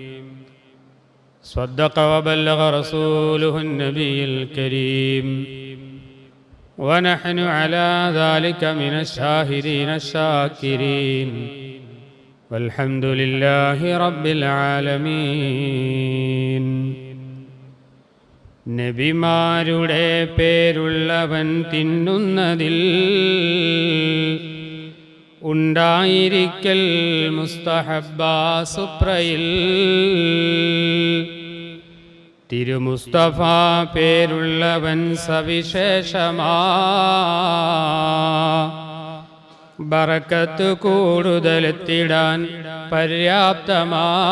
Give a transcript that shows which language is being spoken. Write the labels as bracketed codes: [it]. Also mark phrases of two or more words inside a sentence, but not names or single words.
[ar] صدق وبلغ رسوله النبي الكريم ونحن على ذلك من الشاهدين الشاكرين والحمد لله رب العالمين. [ml] നബിമാരുടെ പേരുള്ളവൻ തിന്നുന്നതിൽ ഉണ്ടായിരിക്കൽ മുസ്തഹബ്ബ സുപ്രയിൽ തിരുമുസ്തഫ പേരുള്ളവൻ സവിശേഷമാ ബറക്കത്ത് കൂടുതലെത്തിടാൻ പര്യാപ്തമാ.